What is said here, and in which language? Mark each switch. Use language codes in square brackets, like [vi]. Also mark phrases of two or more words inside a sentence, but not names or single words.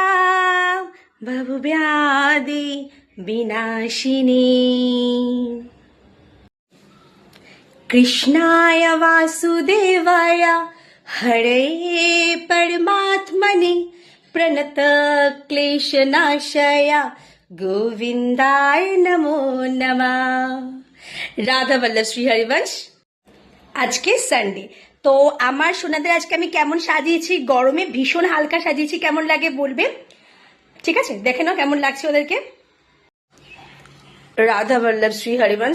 [sa] भवव्याधि विनाशिनी कृष्णाय वासुदेवाय हरे परमात्मने प्रणत क्लेशनाशय गोविंदाय नमो नमः। [bn] রাধা বল্লভ শ্রী হরিবংশ। আজকে সানডে, তো আমার সোনাদের আজকে আমি কেমন সাজিয়েছি, গরমে ভীষণ হালকা সাজিয়েছি, কেমন লাগে বলবে। ঠিক আছে, দেখে নাও কেমন লাগছে ওদেরকে। রাধা বল্লভ শ্রী হরিবংশ।